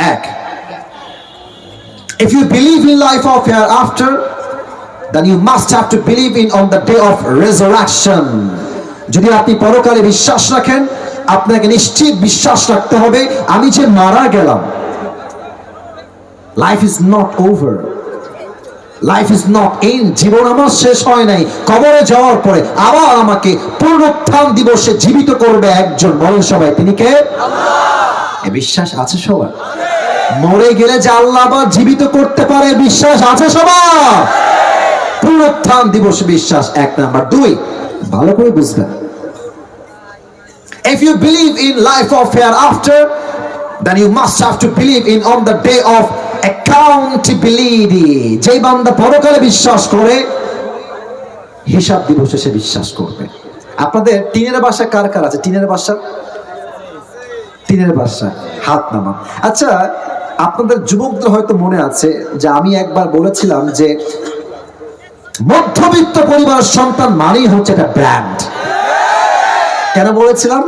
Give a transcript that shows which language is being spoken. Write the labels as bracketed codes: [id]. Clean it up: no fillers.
[en] 1, if you believe in life of hereafter, then you must have to believe in on the day of resurrection. [bn] যদি আপনি পরকালে বিশ্বাস রাখেন, আপনাকে নিশ্চিত বিশ্বাস রাখতে হবে আমি যে মারা গেলাম, [en] Life is not over, life is not end. [bn] জীবন আমার শেষ হয় নাই। কবরে যাওয়ার পরে আবার আমাকে পুনরুত্থান দিবসে জীবিত করবে একজন। বলেন সবাই, তিনি কে? আল্লাহ। এ বিশ্বাস আছে সবার? মরে গেলে যে আল্লাহ আবার জীবিত করতে পারে, বিশ্বাস আছে সবার? পুনরুত্থান দিবসে বিশ্বাস 1 নাম্বার। [en] 2, [bn] ভালো করে বুঝবেন, [en] if you believe in life of hereafter, then you must have to believe in on the day of accountability. [bn] যেই বান্দা পরকালে বিশ্বাস করে, হিসাব দিবসে সে বিশ্বাস করবে। আপনাদের টিনের বাসা কার কার আছে? টিনের বাসা, টিনের বাসা হাত নামান। আচ্ছা, আপনাদের যুবকদের হয়তো মনে আছে যে আমি একবার বলেছিলাম যে মধ্যবিত্ত পরিবারের সন্তান মানেই হচ্ছে একটা ব্র্যান্ড। কেন বলেছিলাম?